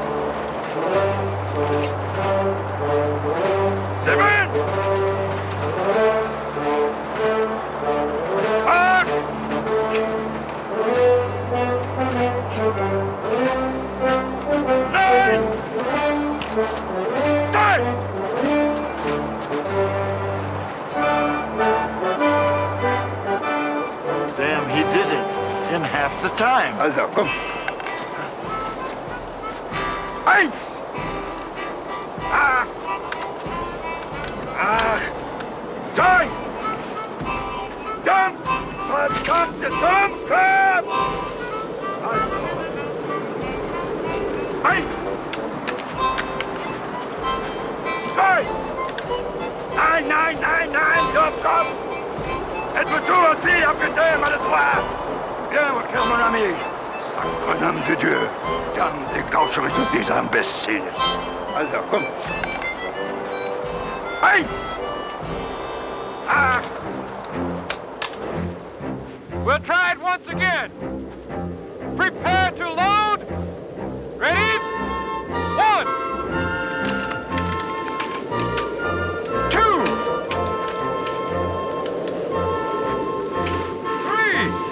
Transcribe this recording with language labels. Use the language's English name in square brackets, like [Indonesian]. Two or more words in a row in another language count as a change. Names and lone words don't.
[German] Sieben! Acht! Neun! Zehn! [English] Damn, he did it in half the time. [German] Also, komm. Eins! Acht! Zwei! Jump! Verdammte Dummkopf! Also. Eins! Zwei! Nein, nein, nein, nein, Dummkopf! [French] Êtes-vous tout aussi amputé, maladroit? Bien, mon cher mon ami. Sacre nom de Dieu. [German] Dann dégaucherez du dieser imbécile. Also, komm. Eins! Acht! [English] We'll try it once again. Prepare to load. Ready? 1, 2, 3,